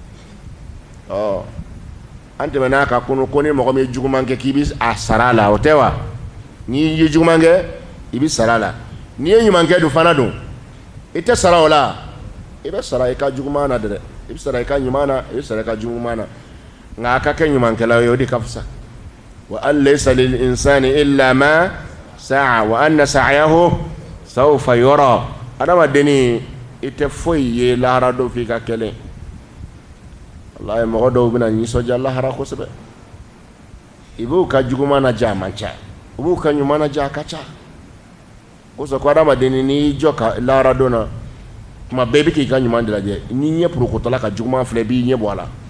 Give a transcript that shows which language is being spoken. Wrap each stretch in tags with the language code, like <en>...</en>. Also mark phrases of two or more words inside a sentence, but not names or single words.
<bm>an tɛmɛna ka kunu ko ni mɔgɔ min ye juguman kɛ k'i bɛ a sara a la o tɛ wa n'i ye juguman kɛ i bɛ sara a la n'i ye ɲuman kɛ dun fana dun i tɛ sara o la i bɛ sara i ka juguman na dɛ i bɛ sara i ka ɲuman na i bɛ sara i ka juguman na nka a ka kɛ ɲumankɛla ye o de ka fisa</bm> <ar>وأن ليس للإنسان إلا ما سعى وأن سعيه سوف يرى</ar> <bm>adamadenni i tɛ foyi ye lahara don f'i ka kɛlen wallahi mɔgɔ dɔw bɛna nisɔndiya lahara kosɛbɛ i b'u ka juguman lajɛ a man ca u b'u ka ɲuman lajɛ a ka ca o sɔrɔ ko adamadenni n'i y'i jɔ ka lahara don na tuma bɛɛ i bɛ k'i ka ɲuman de lajɛ n'i ɲɛ purukotɔla ka juguman filɛ i b'i ɲɛ bɔ a la</bm>